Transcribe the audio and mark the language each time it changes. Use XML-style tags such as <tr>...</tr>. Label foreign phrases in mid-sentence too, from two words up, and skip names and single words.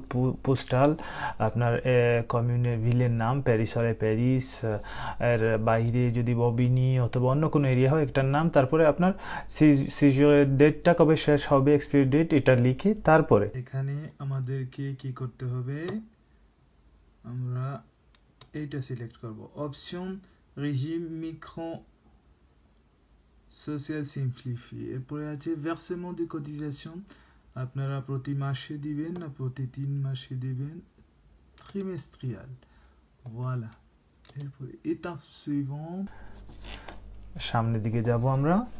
<bn>পোস্টাল, আপনার কমিউনের ভিলের নাম, প্যারিস হলে প্যারিস, এর বাইরে যদি ববিনি অথবা অন্য কোনো এরিয়া হয় একটার নাম, তারপরে আপনার সিজিওরের ডেটটা কবে শেষ হবে,</bn> <en>expiry date,</en> <bn>এটা লিখে তারপরে এখানে আমাদেরকে কি করতে হবে, আমরা এইটা সিলেক্ট করব,</bn> <fr>option régime micro social simplifié.</fr> <bn>এরপরে আছে</bn> <fr>versement de cotisation,</fr> <bn>আপনারা প্রতি মাসে দিবেন না প্রতি 3 মাসে দিবেন,</bn> <fr>trimestrial, voilà।</fr> <bn>এরপরে</bn> <fr>étape suivant,</fr> <bn>সামনের দিকে যাব আমরা।</bn>